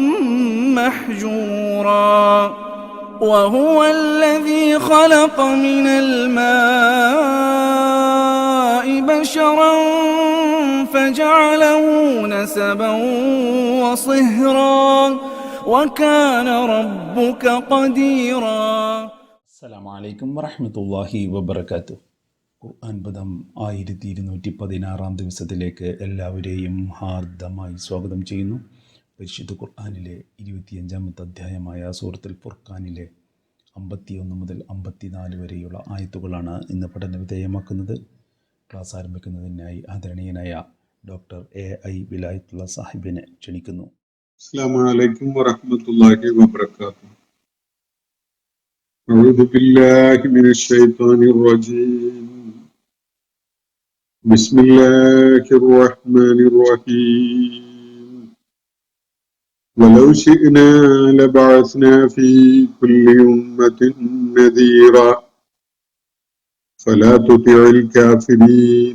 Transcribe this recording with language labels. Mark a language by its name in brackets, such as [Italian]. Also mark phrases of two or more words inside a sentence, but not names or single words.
[Arabic] محجورا وهو الذي خلق من الماء بشرا فجعله نسبا وصهرا وكان ربك قديرا. السلام عليكم ورحمة الله وبركاته. [Malayalam] ഖുർആൻ പദം 1216 ദിവസത്തിലേക്ക് എല്ലാവരെയും ഹാർദമായി സ്വാഗതം ചെയ്യുന്നു. പരിശുദ്ധ ഖുർആനിലെ 25-ാമത്തെ അധ്യായമായ സൂറത്തുൽ ഫുർഖാനിലെ 51 മുതൽ 54 വരെയുള്ള ആയത്തുകളാണ് ഇന്ന് പഠന വിധേയമാക്കുന്നത്. ക്ലാസ് ആരംഭിക്കുന്നതിനായി ആദരണീയനായ ഡോക്ടർ AI വിലായത്തുള്ള സാഹിബിനെ ക്ഷണിക്കുന്നു. [Arabic] السلام عليكم ورحمة الله وبركاته. أعوذ بالله من الشيطان الرجيم. بسم الله الرحمن الرحيم. ولو شئنا لبعثنا في كل أمة نذيرا فلا تطع الكافرين